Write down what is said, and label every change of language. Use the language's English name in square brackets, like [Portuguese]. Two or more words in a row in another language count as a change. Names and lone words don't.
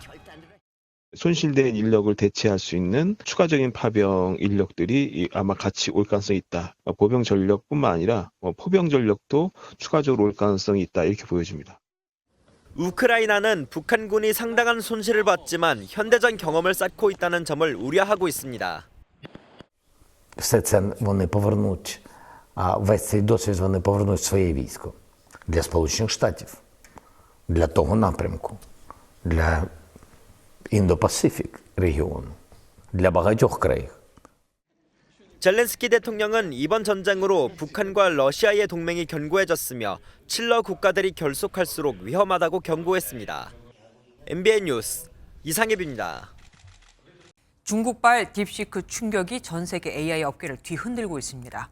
[Korean] 손실된 인력을 대체할 수 있는 추가적인 파병 인력들이 아마 같이 올 가능성이 있다. 보병 전력뿐만 아니라 포병 전력도 추가적으로 올 가능성이 있다. 이렇게 보여집니다. 우크라이나는 북한군이 상당한 손실을 봤지만 현대전 경험을 쌓고 있다는 점을 우려하고 있습니다. [Ukrainian] Все це вони повернуть, весь цей досвід вони повернуть в своє військо для Сполучених Штатів, для того напрямку, для Індо-Пасифік регіону, для багатьох країн. [Korean] 젤렌스키 대통령은 이번 전쟁으로 북한과 러시아의 동맹이 견고해졌으며 칠러 국가들이 결속할수록 위험하다고 경고했습니다. MBN 뉴스 이상엽입니다. 중국발 딥시크 충격이 전 세계 AI 업계를 뒤흔들고 있습니다.